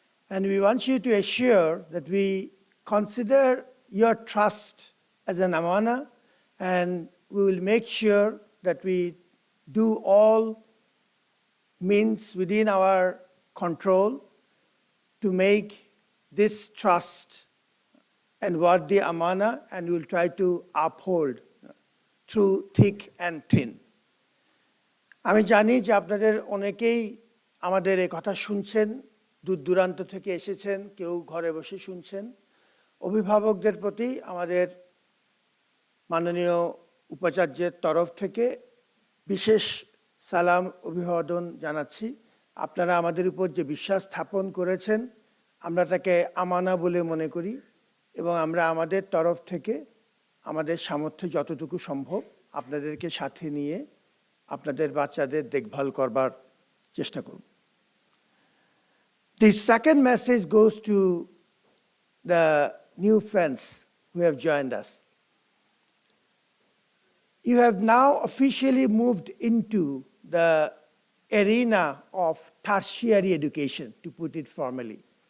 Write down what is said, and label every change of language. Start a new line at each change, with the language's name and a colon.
English: And we want you to assure that we consider your trust as an amana, and we will make sure that we do all means within our control to make this trust and worthy amana, and we will try to uphold through thick and thin.
Bangla: আমি জানি যে আপনাদের অনেকেই আমাদের এই কথা শুনছেন, দূর দূরান্ত থেকে এসেছেন, কেউ ঘরে বসে শুনছেন। অভিভাবকদের প্রতি আমাদের মাননীয় উপাচার্যের তরফ থেকে বিশেষ সালাম অভিবাদন জানাচ্ছি। আপনারা আমাদের উপর যে বিশ্বাস স্থাপন করেছেন, আমরা তাকে আমানা বলে মনে করি, এবং আমরা আমাদের তরফ থেকে আমাদের সামর্থ্যে যতটুকু সম্ভব আপনাদেরকে সাথে নিয়ে আপনাদের বাচ্চাদের দেখভাল করবার চেষ্টা করব।
English: The second message goes to the new friends who have joined us. You have now officially moved into the arena of tertiary education, to put it formally.